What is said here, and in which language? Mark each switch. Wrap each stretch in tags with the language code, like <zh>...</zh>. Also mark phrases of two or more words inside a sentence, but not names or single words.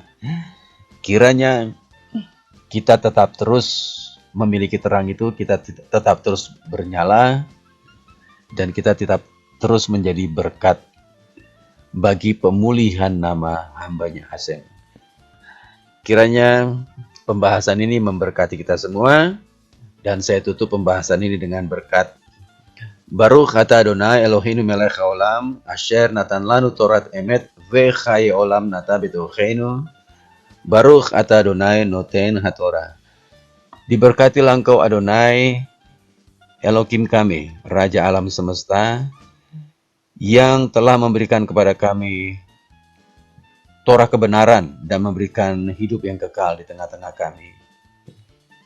<id>Kiranya kita tetap terus memiliki terang itu, kita tetap terus bernyala, dan kita tetap terus menjadi berkat bagi pemulihan nama hambanya Hashem. Kiranya pembahasan ini memberkati kita semua, dan saya tutup pembahasan ini dengan berkat</id> <he>ברוך אתה אדוני אלוהינו מלך העולם אשר נתן לנו תורת אמת וחיי עולם נטע בתוכנו. ברוך אתה אדוני נותן התורה.</he> <id>Diberkatilah engkau Adonai Elohim kami, Raja alam semesta, yang telah memberikan kepada kami Torah kebenaran dan memberikan hidup yang kekal di tengah-tengah kami.</id>